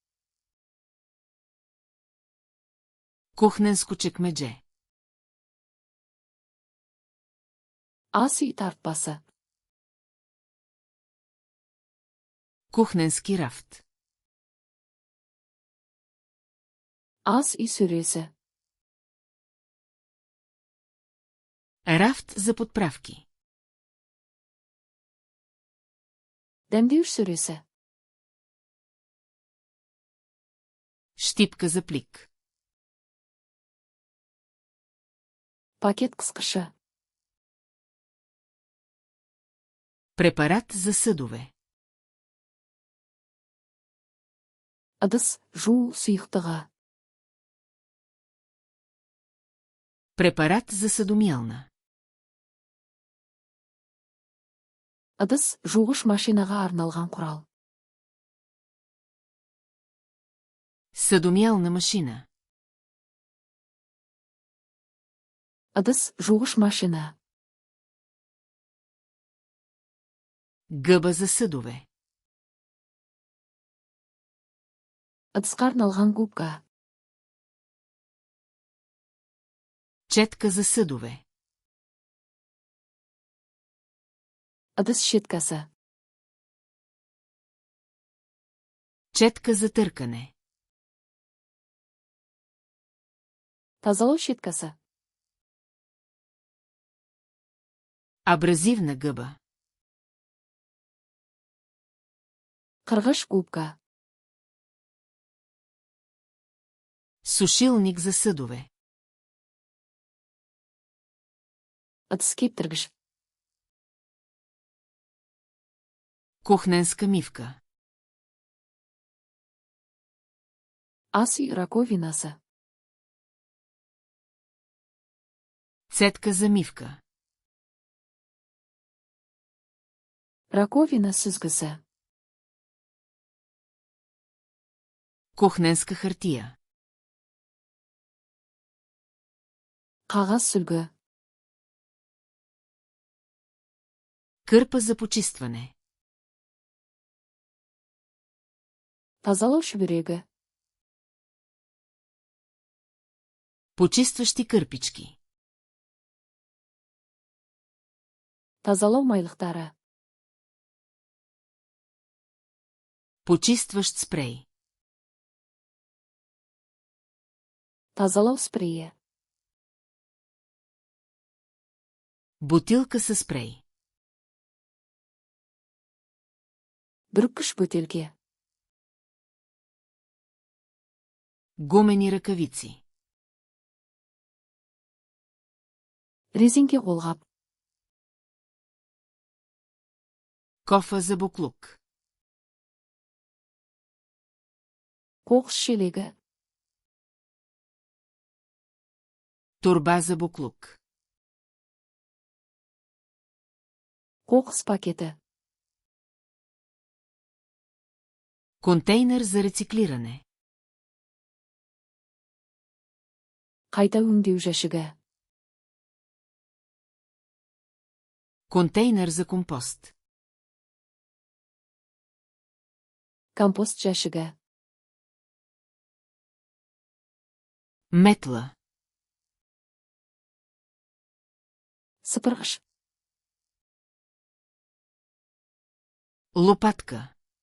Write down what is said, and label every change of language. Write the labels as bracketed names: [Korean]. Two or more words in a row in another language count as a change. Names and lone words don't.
[Bulgarian] Кухненско чекмедже. [Kazakh] Ас үй тартпасы. [Bulgarian] Кухненски рафт. [Kazakh] Ас үй сөресі. [Bulgarian] Рафт за подправки. [Kazakh] Дәмдеуіш сөресі. [Bulgarian] Щипка за плик. [Kazakh] Пакет қысқышы. [Bulgarian] Препарат за съдове. [Kazakh] Ыдыс жуу сұйықтығы. [Bulgarian] Препарат за съдомиялна. [Kazakh] Ыдыс жуғыш машинаға арналған құрал. [Bulgarian] Съдомиялна машина. [Kazakh] Ыдыс жуғыш машина. [Bulgarian] Гъба за съдове. [Kazakh] Ыдысқа арналған губка. [Bulgarian] Четка за съдове. [Kazakh] Ыдыс щеткасы. [Bulgarian] Четка за търкане. [Kazakh] Тазалау щеткасы. [Bulgarian] Абразивна гъба. [Kazakh] Қырғыш губка. [Bulgarian] Сушилник за съдове. [Kazakh] Ыдыс кептіргіш. [Bulgarian] Кухненска мивка. [Kazakh] Ас үй раковинасы. [Bulgarian] Цетка за мивка. [Kazakh] Раковина сүзгісі. [Bulgarian] Кухненска хартия. [Kazakh] Қағаз сүлгі. [Bulgarian] Кърпа за почистване. [Kazakh] Тазалау шүберегі. [Bulgarian] Почистващи кърпички. [Kazakh] Тазалау майлықтары. [Bulgarian] Почистващ спрей. [Kazakh] Тазалау спрейі. [Bulgarian] Бутилка със спрей. [Kazakh] Бүркіш бөтелке. [Bulgarian] Гумени ръкавици. [Kazakh] Резинке қолғап. [Bulgarian] Кофа за буклук. [Kazakh] Қоқыс шелегі. [Bulgarian] Торба за буклук. [Kazakh] Қоқыс пакеті. [Bulgarian] Контейнер за рециклиране. [Kazakh] Қайта өңдеу жәшігі. [Bulgarian] Контейнер за компост. [Kazakh] Компост жәшігі. [Bulgarian] Метла. [Kazakh] Сыпырғыш. [Bulgarian] Лопатка.